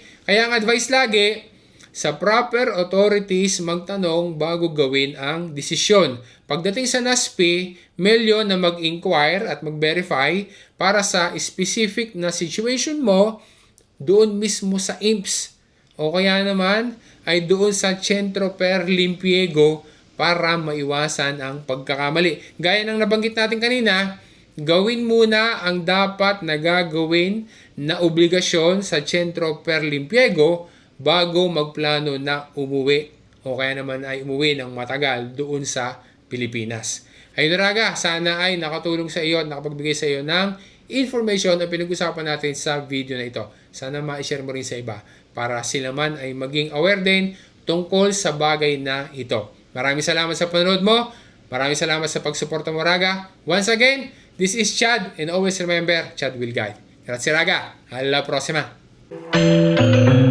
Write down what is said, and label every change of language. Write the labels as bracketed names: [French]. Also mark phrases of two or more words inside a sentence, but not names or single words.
[Filipino] Kaya ang advice lagi, sa proper authorities magtanong bago gawin ang desisyon. Pagdating sa NASP, melyo na mag-inquire at mag-verify para sa specific na situation mo doon mismo sa IMPS o kaya naman ay doon sa Centro per l'Impiego para maiwasan ang pagkakamali. Gaya ng nabanggit natin kanina, gawin muna ang dapat na gagawin na obligasyon sa Centro per l'Impiego bago magplano na umuwi o kaya naman ay umuwi ng matagal doon sa Pilipinas. Ayun Raga, sana ay nakatulong sa iyo at nakapagbigay sa iyo ng information na pinag-usapan natin sa video na ito. Sana ma-share mo rin sa iba para sila man ay maging aware din tungkol sa bagay na ito. Maraming salamat sa panonood mo. Maraming salamat sa pagsuporta mo, Raga. [English] Once again, this is Chad, and always remember, Chad will guide. [Italian] Grazie, Raga. Alla prossima.